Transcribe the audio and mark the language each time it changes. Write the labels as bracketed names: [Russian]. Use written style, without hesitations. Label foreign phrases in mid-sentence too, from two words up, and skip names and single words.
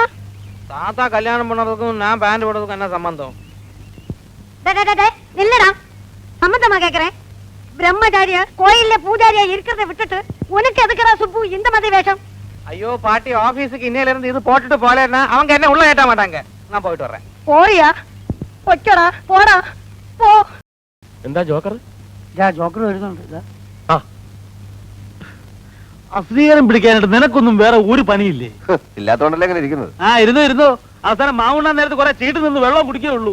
[Tamil] தாத்தா கல்யாணம் பண்ணறதுக்கும் நான் பேண்ட் போடுறதுக்கும் என்ன சம்பந்தம்? இல்லடா, சம்பந்தமா கேக்குறேன். பிரம்மச்சாரியா கோயில்ல பூஜாரியா இருக்கிறத விட்டுட்டு உனக்கு எதுக்குடா சுப்பு இந்த மாதிரி வேஷம்? ஐயோ பாட்டி, ஆபீஸுக்கு இன்னையில இருந்து இது போட்டுட்டு போலேன்னா அவங்க என்ன உள்ள ஏட்ட மாட்டாங்க. நான் போயிட்டு வரேன். போறியா? [Malayalam] പൊയ്ക്കടാ, പോടാ, പോ. എന്താ ജോക്കർ? ജോക്കർ വരുന്നുണ്ട്. അസ്വീകാരം പിടിക്കാനായിട്ട് നിനക്കൊന്നും വേറെ ഒരു പണിയില്ലേ? ഇല്ലാത്തോണ്ടല്ലേ ഇങ്ങനെ ഇരിക്കുന്നത്. ഇരുന്നു അവസാനം മാവുണ്ണാൻ നേരത്ത് കുറെ ചീട്ട് നിന്ന് വെള്ളം കുടിക്കേ ഉള്ളൂ.